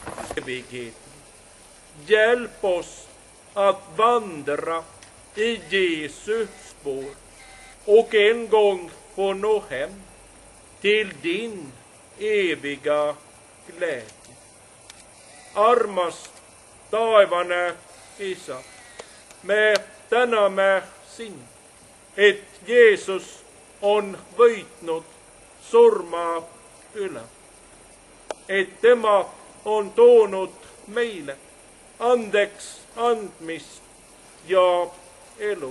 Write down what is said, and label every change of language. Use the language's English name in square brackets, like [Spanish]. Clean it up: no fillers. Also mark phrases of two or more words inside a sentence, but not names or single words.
[Swedish] evighet. Hjälp oss att vandra i Jesu spår och en gång få nå hem till din eviga glädje. [Estonian] Armas taevane Isä, me täname sind, et Jeesus on võitnud surma üle, et tema on toonud meile andeks andmist ja elu.